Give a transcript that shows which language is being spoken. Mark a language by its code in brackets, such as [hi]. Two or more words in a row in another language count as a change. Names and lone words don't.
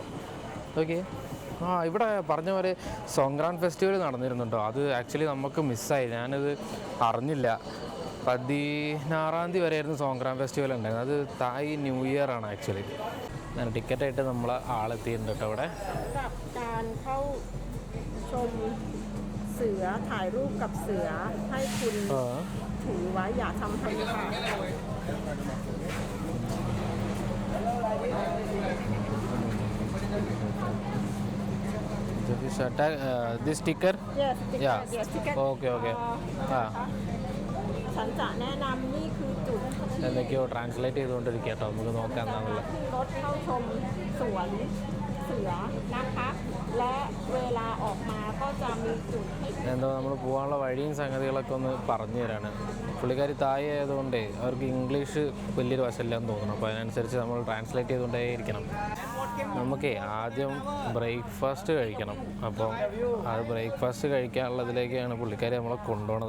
[ml] ഓക്കെ. ഇവിടെ പറഞ്ഞ പോലെ സോങ്ക്രാൻ ഫെസ്റ്റിവൽ നടന്നിരുന്നുണ്ടോ. അത് ആക്ച്വലി നമുക്ക് മിസ്സായി. ഞാനത് അറിഞ്ഞില്ല. 16 വരെയായിരുന്നു സോങ്ക്രാൻ ഫെസ്റ്റിവൽ ഉണ്ടായിരുന്നത്. അത് തായ് ന്യൂ ഇയർ ആണ് ആക്ച്വലി. ഞാൻ ടിക്കറ്റായിട്ട് നമ്മൾ ആളെത്തിയിട്ടുണ്ട് കേട്ടോ അവിടെ. [th] เสือถ่ายรูปกับเสือให้คุณถือไว้อย่าทำให้ค่ะ [en] This sticker? Yes, Yeah. sticker. Okay. [th] ฉันจะแนะนำนี่คือจุด [ml] എന്തൊക്കെയോ ട്രാൻസ്ലേറ്റ് ചെയ്തുകൊണ്ടിരിക്കുക കേട്ടോ. നമുക്ക് നോക്കാം എന്താണെന്നുള്ളത്. [th] รถเข้าชมสวนเสือนะคะและเวลาออกมาก็จะมีจุดให้ [ml] എന്തോ നമ്മൾ പോകാനുള്ള വഴിയും സംഗതികളൊക്കെ ഒന്ന് പറഞ്ഞു തരാണ്. പുള്ളിക്കാരി തായ് ആയതുകൊണ്ടേ അവർക്ക് ഇംഗ്ലീഷ് വലിയൊരു വശമില്ലാന്ന് തോന്നുന്നു. അപ്പോൾ അതിനനുസരിച്ച് നമ്മൾ ട്രാൻസ്ലേറ്റ് ചെയ്തുകൊണ്ടേ ഇരിക്കണം. നമുക്ക് ആദ്യം ബ്രേക്ക്ഫാസ്റ്റ് കഴിക്കണം. അപ്പം അത് ബ്രേക്ക്ഫാസ്റ്റ് കഴിക്കാനുള്ളതിലേക്കാണ് പുള്ളിക്കാരി നമ്മളെ കൊണ്ടുപോണത്.